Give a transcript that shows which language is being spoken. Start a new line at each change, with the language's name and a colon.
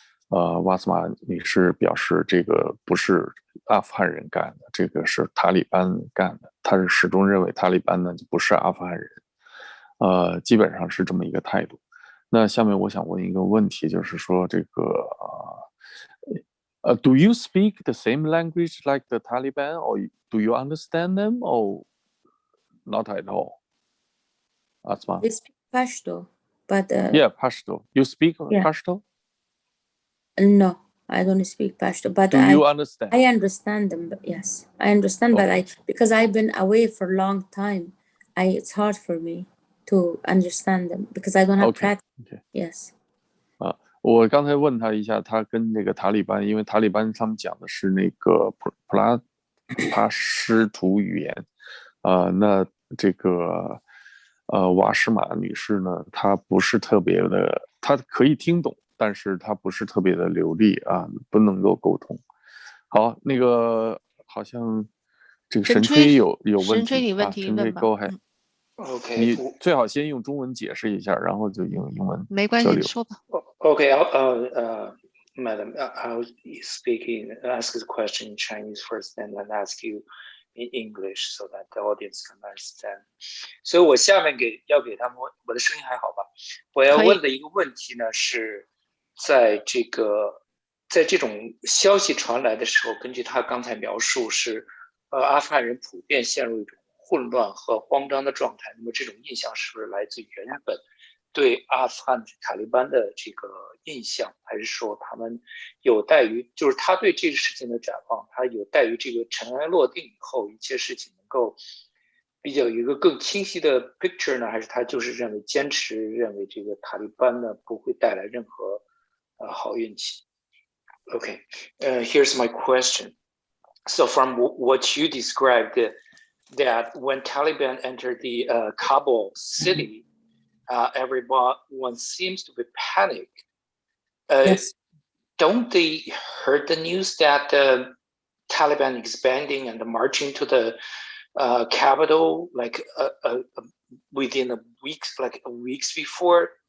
Chinese: Wazhma女士表示，这个不是阿富汗人干的，这个是塔利班干的。他是始终认为塔利班呢就不是阿富汗人，基本上是这么一个态度。那下面我想问一个问题，就是说这个
English: do you speak the same language like the Taliban, or do you understand them, or not at all? Wazhma. They speak Pashto, but yeah, Pashto. You speak Pashto? No, I don't speak Pashto, but do you understand? I understand them. But yes, I understand, okay. But because I've been away for a long time, it's hard for me to understand them because I don't have practice. Okay. Yes.
Chinese: 我刚才问他一下，他跟那个塔利班，因为塔利班他们讲的是那个帕什图语言，那这个瓦什马女士呢，她不是特别的，她可以听懂，但是她不是特别的流利啊，不能够沟通。好，那个好像这个神吹有问题，神吹你问题问吧。 OK，你最好先用中文解释一下，然后就用英文。没关系，你说吧。
English: OK， Madam, I'll ask the question in Chinese first, and then ask you in English so that the audience can understand.
Chinese: 所以我下面要给他们，我的声音还好吧？我要问的一个问题呢是，在这种消息传来的时候，根据他刚才描述是，阿富汗人普遍陷入一种混乱和慌张的状态。那么这种印象是不是来自于原本对阿富汗塔利班的这个印象，还是说他们有待于，就是他对这个事情的展望，他有待于这个尘埃落定以后，一切事情能够比较有一个更清晰的 picture 呢？还是他就是坚持认为这个塔利班呢不会带来任何好运气 ？
English: Okay, here's my question. So from what you described, that when Taliban entered the Kabul city, everyone seems to be panicked. Yes. Don't they heard the news that the Taliban expanding and marching to the capital like within a week, like weeks before?